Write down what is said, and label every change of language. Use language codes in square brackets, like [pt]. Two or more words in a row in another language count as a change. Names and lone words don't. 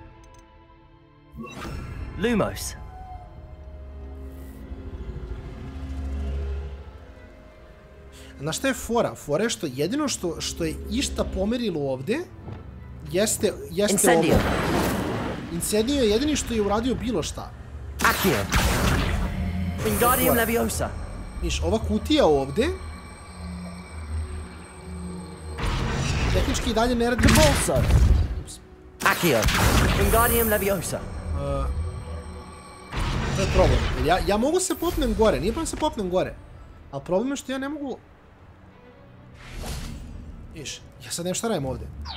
[sr] Lumos. Znaš šta je fora? Fora je što jedino što je išta pomerilo ovdje jeste Incendio. ovo. Incendio je jedini što je uradio bilo šta. Accio. Wingardium Leviosa. Viš, ova kutija ovdje tehnički i dalje ne radi... Accio. Wingardium Leviosa. To je problem. Ja mogu se popnem gore, nije problem se popnem gore. Ali problem je što ja ne mogu... Viš, ja sad nemam šta radim ovdje.